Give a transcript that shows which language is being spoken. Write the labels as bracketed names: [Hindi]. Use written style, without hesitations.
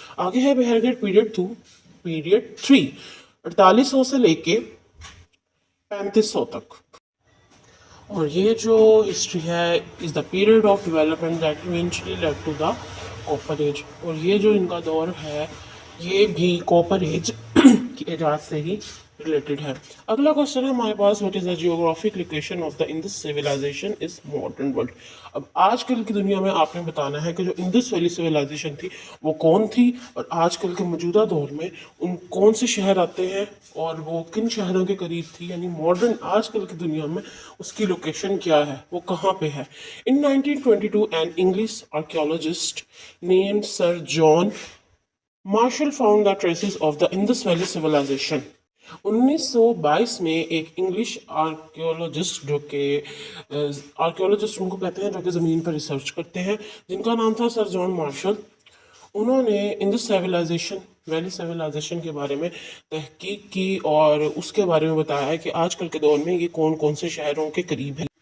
[Urdu] آگے ہے بہرگڑھ پیریڈ 3 4800 سے لے کے 3500 تک. اور یہ جو ہسٹری ہے [English] Is the period of development that eventually lead to the copper age. [Urdu] اور یہ جو ان کا دور ہے یہ بھی کاپر ایج کی ایجاد سے ہی ریلیٹڈ ہے. اگلا کوشچن ہے ہمارے پاس [English] What is the geographic location of the Indus civilization is modern world. [Urdu] اب آج کل کی دنیا میں آپ نے بتانا ہے کہ جو انڈس ویلی سویلائزیشن تھی وہ کون تھی اور آج کل کے موجودہ دور میں ان کون سے شہر آتے ہیں اور وہ کن شہروں کے قریب تھی, یعنی ماڈرن آج کل کی دنیا میں اس کی لوکیشن کیا ہے, وہ کہاں پہ ہے. [English] In 1922 an English archaeologist named Sir John Marshall found the traces of the Indus Valley civilization. [Urdu] 1922 میں ایک انگلش آرکیولوجسٹ جو کہ آرکیولوجسٹ ان کو کہتے ہیں جو کہ زمین پر ریسرچ کرتے ہیں, جن کا نام تھا سر جان مارشل, انہوں نے انڈس ویلی سیویلائزیشن کے بارے میں تحقیق کی اور اس کے بارے میں بتایا ہے کہ آج کل کے دور میں یہ کون کون سے شہروں کے قریب ہے.